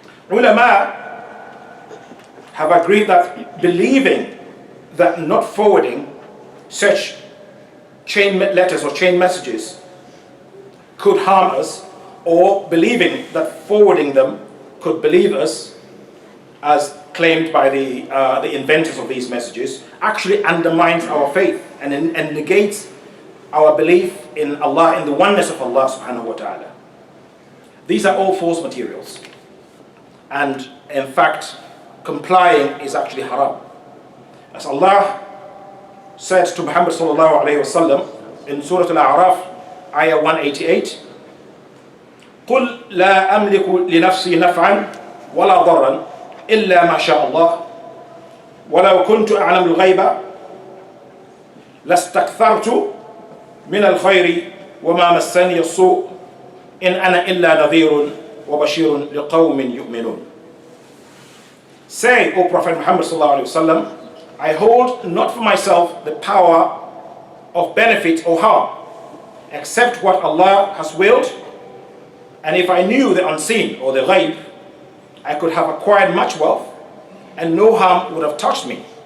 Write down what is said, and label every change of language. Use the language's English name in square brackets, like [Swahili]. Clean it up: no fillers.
[English] Ulama have agreed that believing that not forwarding such chain letters or chain messages could harm us, or believing that forwarding them could believe us, as claimed by the inventors of these messages, actually undermines our faith and negates our belief in Allah, in the oneness of Allah subhanahu wa ta'ala. These are all false materials, and in fact complying is actually haram. As Allah said to Muhammad sallallahu alayhi wa sallam in Surah Al-A'raf, ayah 188, [Arabic] قُلْ لَا أَمْلِكُ لِنَفْسِي نَفْعًا وَلَا ضَرًّا إِلَّا مَا شَاءَ اللَّهُ وَلَوْ كُنْتُ أَعْلَمُ الْغَيْبَ لَاسْتَكْثَرْتُ مِنَ الْخَيْرِ وَمَا مَسَّنِيَ السُّوءُ إِنْ أَنَا إِلَّا نَذِيرٌ وَبَشِيرٌ لِقَوْمٍ يُؤْمِنُونَ. [English] Say, O Prophet Muhammad sallallahu alayhi wa sallam, I hold not for myself the power of benefit or harm, except what Allah has willed, and if I knew the unseen or the ghaib, I could have acquired much wealth, and no harm would have touched me.